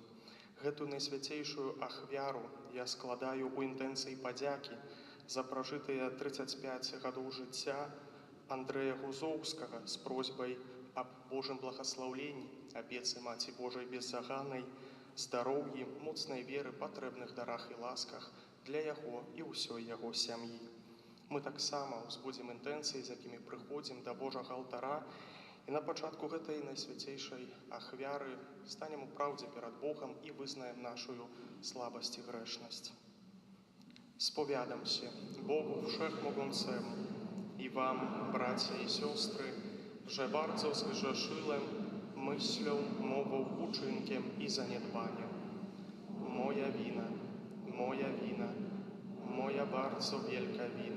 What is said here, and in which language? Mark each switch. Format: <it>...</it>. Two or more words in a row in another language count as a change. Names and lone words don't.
<be>Гэтую найсвяцейшую ахвяру я складаю ў інтэнцыі падзякі за пражытыя 35 гадоў жыцця Андрэя Гузоўскага з просьбай аб Божым благаслаўленні, абецы Маці Божай беззаганнай, здароўі, моцнай веры, патрэбных дарах і ласках для яго і ўсёй яго сям'і. Мы таксама ўзбудзім інтэнцыі, з якімі прыходзім да Божага алтара, і на пачатку гэтай найсвяцейшай ахвяры станем у праўдзе перад Богом і вызнаем нашую слабасць і грэшнасць.</be> <pl>Spowiadam się Bogu Wszechmogącemu i wam, bracia i siostry, że bardzo zgrzeszyłem myślą, mową, uczynkiem i zaniedbaniem. Moja wina, moja bardzo wielka wina.</pl>